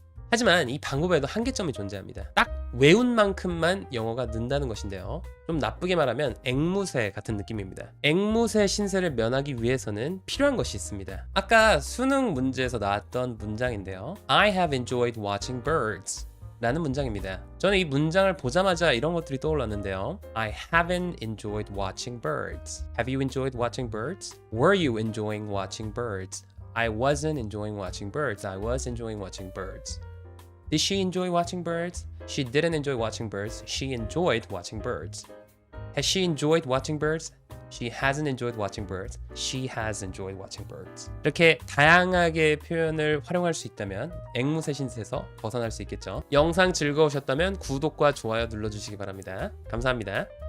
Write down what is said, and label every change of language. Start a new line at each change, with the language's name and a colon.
Korean: 하지만 이 방법에도 한계점이 존재합니다. 딱 외운 만큼만 영어가 는다는 것인데요. 좀 나쁘게 말하면 앵무새 같은 느낌입니다. 앵무새 신세를 면하기 위해서는 필요한 것이 있습니다. 아까 수능 문제에서 나왔던 문장인데요.
English: I have enjoyed watching birds
Korean: 라는 문장입니다. 저는 이 문장을 보자마자 이런 것들이 떠올랐는데요.
English: I haven't enjoyed watching birds. Have you enjoyed watching birds? Were you enjoying watching birds? I wasn't enjoying watching birds. I was enjoying watching birds. Did she enjoy watching birds? She didn't enjoy watching birds. She enjoyed watching birds. Has she enjoyed watching birds? She hasn't enjoyed watching birds. She has enjoyed watching birds.
Korean: 이렇게 다양하게 표현을 활용할 수 있다면 앵무새 신세에서 벗어날 수 있겠죠. 영상 즐거우셨다면 구독과 좋아요 눌러주시기 바랍니다. 감사합니다.